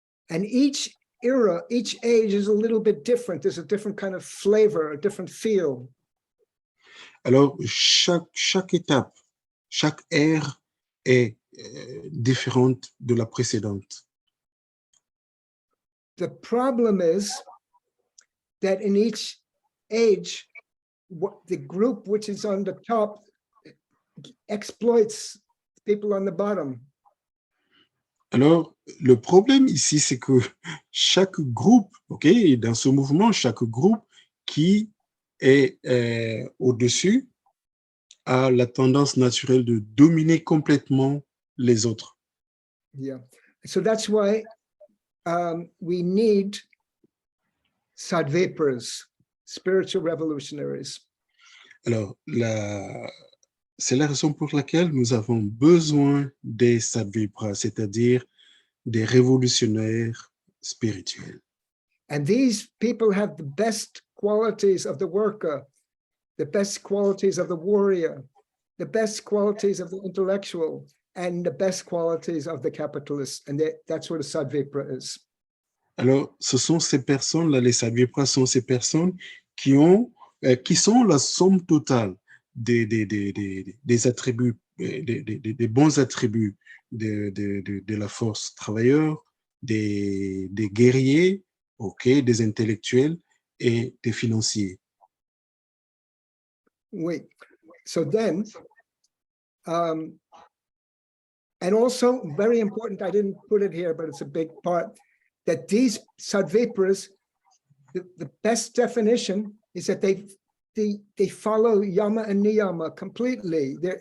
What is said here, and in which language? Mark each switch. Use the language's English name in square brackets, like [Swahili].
[English] And each era, each age is a little bit different. There's a different kind of flavor, a different feel. [French] Alors, chaque étape, chaque ère est différente de la précédente. [English] The problem is that in each age, what the group which is on the top exploits people on the bottom. [French] Alors, le problème ici, c'est que chaque groupe, ok, dans ce mouvement, chaque groupe qui est au-dessus a la tendance naturelle de dominer complètement les autres. [English] Yeah. So that's why we need sadvipas, spiritual revolutionaries. [French] Alors, c'est la raison pour laquelle nous avons besoin des sadvipras, c'est-à-dire des révolutionnaires spirituels. [English] And these people have the best qualities of the worker, the best qualities of the warrior, the best qualities of the intellectual, and the best qualities of the capitalist. And that's what a sadvipra is. [French] Alors, ce sont ces personnes-là, les sadvipras sont ces personnes qui sont la somme totale des attributs, des bons attributs de la force travailleur, des guerriers, ok, des intellectuels et des financiers. [English] Wait, so then, and also very important, I didn't put it here, but it's a big part, that these sadvipras, the best definition is that they follow yama and niyama completely.